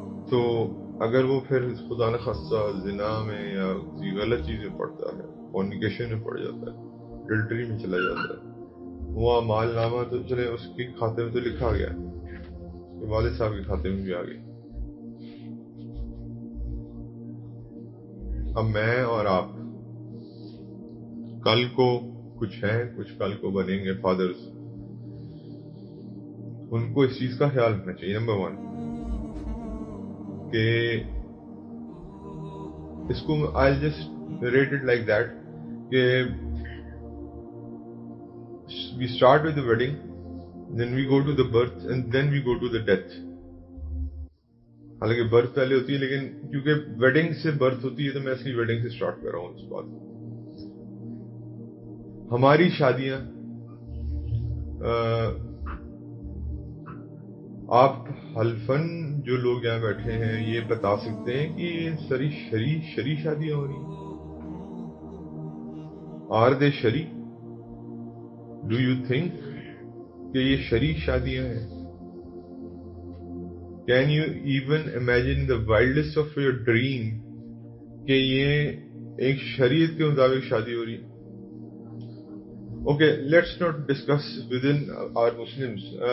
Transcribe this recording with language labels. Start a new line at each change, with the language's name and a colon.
Urdu: تو اگر وہ پھر خدا نخواستہ زنا میں یا کسی غلط چیز میں پڑتا ہے، فورنیکیشن میں پڑ جاتا ہے، اڈلٹری میں چلا جاتا ہے، وہ مال نامہ تو چلے اس کے کھاتے میں تو لکھا گیا، اس کے والد صاحب کے کھاتے میں بھی آ گیا. اب میں اور آپ کل کو کچھ ہیں، کچھ کل کو بنیں گے فادرز، ان کو اس چیز کا خیال رکھنا چاہیے. نمبر ون کہ اس کو
English: I'll just narrate it like that کہ we start with the wedding, then we go to the birth and then we go to the death.
Urdu: حالانکہ برتھ پہلے ہوتی ہے، لیکن کیونکہ ویڈنگ سے برتھ ہوتی ہے تو میں اس کی ویڈنگ سے سٹارٹ کر رہا ہوں. اس بات ہماری شادیاں آپ حلفاً جو لوگ یہاں بیٹھے ہیں یہ بتا سکتے ہیں کہ یہ ساری شرعی شادیاں ہو رہی ہیں؟
English: are they
Urdu: شرعی؟
English: do you think
Urdu: کہ یہ شرعی شادیاں ہیں؟
English: can you even imagine the wildest of your dream
Urdu: کہ یہ ایک شریعت کے مطابق شادی ہو رہی ہے؟
English: Okay, let's not discuss with in are Muslims.